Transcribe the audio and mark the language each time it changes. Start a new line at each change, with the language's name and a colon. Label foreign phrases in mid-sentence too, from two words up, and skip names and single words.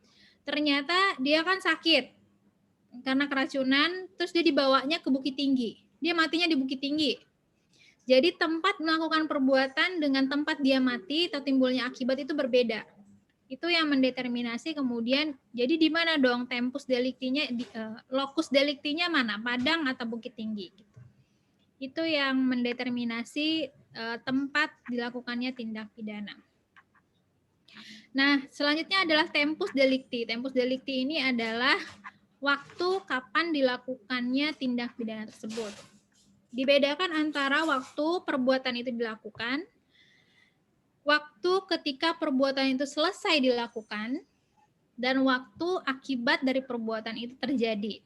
Indonesian: Ternyata dia kan sakit karena keracunan, terus dia dibawanya ke Bukit Tinggi. dia matinya di Bukit Tinggi. Jadi tempat melakukan perbuatan dengan tempat dia mati atau timbulnya akibat itu berbeda. Itu yang mendeterminasi kemudian, jadi di mana dong
Latin: tempus delictinya, locus delictinya
Indonesian: mana, Padang atau Bukit Tinggi. Itu yang mendeterminasi tempat dilakukannya tindak pidana. Nah, selanjutnya adalah
Latin: tempus delicti. Tempus delicti
Indonesian: ini adalah waktu kapan dilakukannya tindak pidana tersebut. Dibedakan antara waktu perbuatan itu dilakukan, waktu ketika perbuatan itu selesai dilakukan, dan waktu akibat dari perbuatan itu terjadi.